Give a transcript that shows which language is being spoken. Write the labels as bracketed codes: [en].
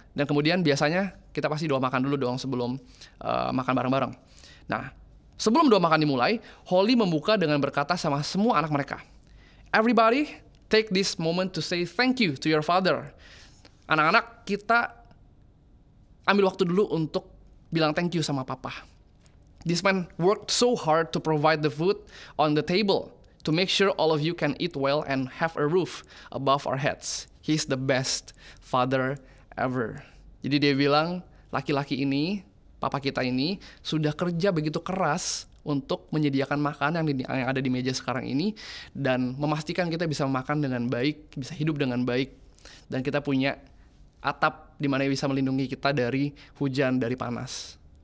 [id] Dan kemudian biasanya kita pasti doa makan dulu dong sebelum makan bareng-bareng. Nah, sebelum doa makan dimulai, Holly membuka dengan berkata sama semua anak mereka, [en] "Everybody, take this moment to say thank you to your father." [id] Anak-anak, kita ambil waktu dulu untuk bilang thank you sama papa. [en] This man worked so hard to provide the food on the table to make sure all of you can eat well and have a roof above our heads. He's the best father ever. [id] Jadi dia bilang, laki-laki ini, papa kita ini, sudah kerja begitu keras untuk menyediakan makanan yang ada di meja sekarang ini dan memastikan kita bisa makan dengan baik, bisa hidup dengan baik, dan kita punya atap di mana bisa melindungi kita dari hujan, dari panas.